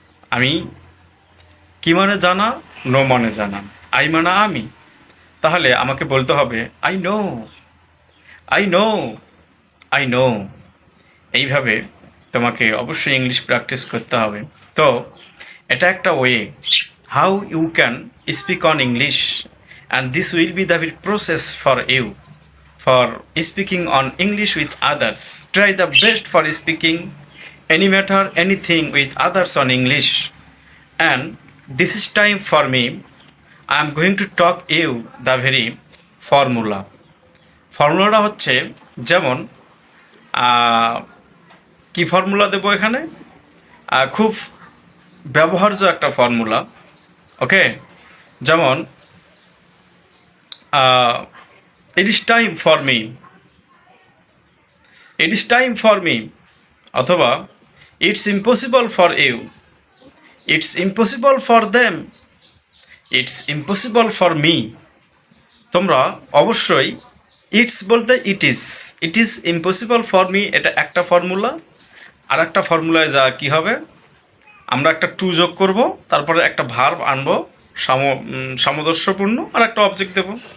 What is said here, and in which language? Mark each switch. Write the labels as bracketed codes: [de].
[bn] আমি কি মানে জানা, নো মানে জানা, আই মানে আমি, তাহলে আমাকে বলতে হবে [en] I know, I know, I know. [bn] এইভাবে তোমাকে অবশ্যই ইংলিশ প্র্যাকটিস করতে হবে। তো এটা একটা [en] Way how you can speak on English, and this will be the process for you for speaking on English with others. Try the best for speaking any matter, anything with others on English. And this is time for me. I am going to talk you the very formula. [bn] ফর্মুলাটা হচ্ছে যেমন কি formula দেব এখানে, খুব ব্যবহার্য একটা formula. ওকে, যেমন [en] it is time for me, it is time for me, [bn] অথবা [en] it's impossible for you, it's impossible for them, it's impossible for me। [bn] তোমরা অবশ্যই ইটস বলতে [en] it is impossible for me, [bn] এটা একটা ফর্মুলা। আর একটা ফর্মুলায় যা কি হবে, আমরা একটা টু যোগ করব, তারপরে একটা ভার্ব আনবো সামঞ্জস্যপূর্ণ, আর একটা অবজেক্ট দেব।